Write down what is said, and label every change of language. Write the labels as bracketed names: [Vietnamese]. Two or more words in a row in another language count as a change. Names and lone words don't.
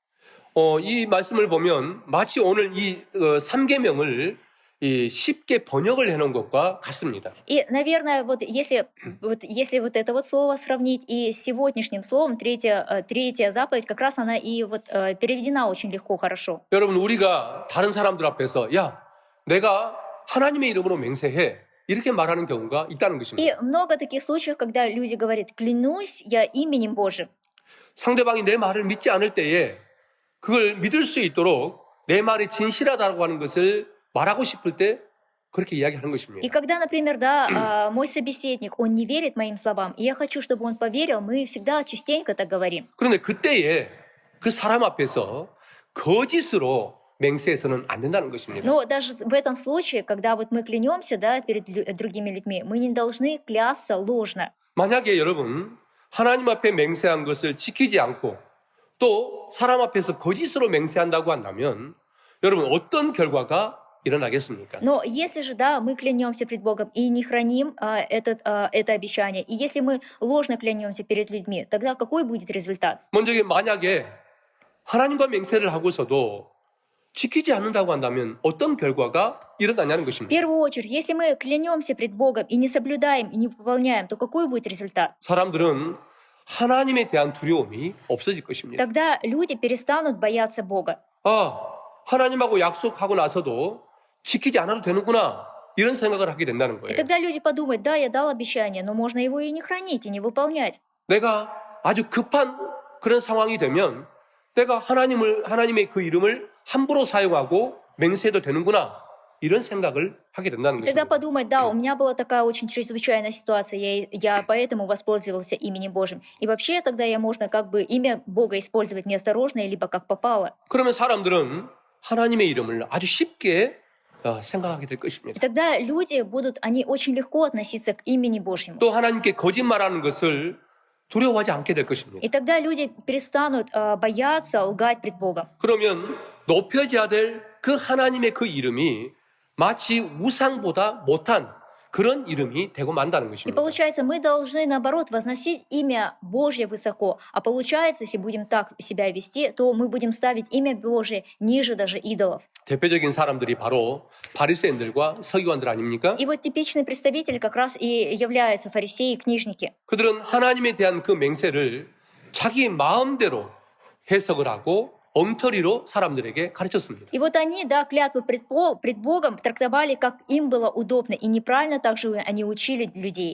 [Korean] 이 말씀을 보면 마치 오늘 이 3계명을 쉽게 번역을 해놓은 것과 같습니다. [Russian] И, наверное, если это слово сравнить и с сегодняшним словом, третья заповедь, как раз она и переведена очень легко, хорошо. [Korean] 여러분 우리가 다른 사람들 앞에서 야, 내가 하나님의 이름으로 맹세해. 이렇게 말하는 경우가 있다는 [Russian] И [Korean] 것입니다. [Russian] много таких случаев, когда люди говорят: «Клянусь я именем Божьим». [Korean] 상대방이 내 말을 믿지 않을 때에 그걸 믿을 수 있도록 내 말이 진실하다고 하는 것을 말하고 싶을 때 그렇게 이야기하는 [Russian] И [Korean] 것입니다. [Russian] когда, например, мой собеседник, он не верит моим словам, и я хочу, чтобы он поверил, мы всегда частенько так говорим. [Korean] 그런데 그때에 그 사람 앞에서 거짓으로 맹세해서는 안 된다는 것입니다. [Russian] Но даже в этом случае, когда мы клянемся, перед другими людьми, мы не должны клясться ложно. [Korean] 만약에 여러분 하나님 앞에 맹세한 것을 지키지 않고 또 사람 앞에서 거짓으로 맹세한다고 한다면 여러분 어떤 결과가 일어나겠습니까? [Russian] Но если же, мы клянемся пред Богом и не храним это обещание, и если мы ложно клянемся перед людьми, тогда какой будет результат? [Korean] 먼저 만약에 하나님과 맹세를 하고서도 지키지 않는다고 한다면 어떤 결과가 일어나냐는 [Russian] В [Korean] 것입니다. [Russian] первую очередь, если мы клянемся пред Богом и не соблюдаем, и не выполняем, то какой будет результат? [Korean] 사람들은 하나님에 대한 두려움이 없어질 것입니다. [Russian] Тогда люди перестанут бояться Бога. [Korean] 하나님하고 약속하고 나서도 지키지 않아도 되는구나 이런 생각을 하게 된다는 [Russian] И [Korean] 거예요. [Russian] тогда люди подумают: да, я дал обещание, но можно его и не хранить, и не выполнять. [Korean] 내가 아주 급한 그런 상황이 되면 내가 하나님의 그 이름을 함부로 사용하고 맹세해도 되는구나 이런 생각을 하게 된다는 [Russian] И тогда [Korean] 것입니다. [Russian] подумать: да, у меня была такая очень чрезвычайная ситуация, я поэтому воспользовался именем Божьим. И вообще тогда можно имя Бога использовать неосторожно, либо как попало. [Korean] 그러면 사람들은 하나님의 이름을 아주 쉽게 생각하게 될 [Russian] И [Korean] 것입니다. [Russian] тогда люди они очень легко относиться к имени Божьему. [Korean] 또 하나님께 거짓말하는 것을 두려워하지 않게 될 것입니다. [Russian] И тогда люди перестанут бояться лгать пред Богом. [Korean] 그러면 높여져야 될 그 하나님의 그 이름이 마치 우상보다 못한 그런 이름이 되고 만다는 [Russian] И [Korean] 것입니다. [Russian] получается, мы должны, наоборот, возносить имя Божье высоко. А получается, если будем так себя вести, то мы будем ставить имя Божье ниже даже идолов. [Korean] 대표적인 사람들이 바로 바리새인들과 서기관들 아닙니까? [Russian] И типичный представитель как раз и являются фарисеи и книжники. [Korean] 그들은 하나님에 대한 그 맹세를 자기 마음대로 해석을 하고 엉터리로 사람들에게 가르쳤습니다. [Russian] И они, клятвы пред Богом трактовали, как им было удобно, и неправильно также они учили людей.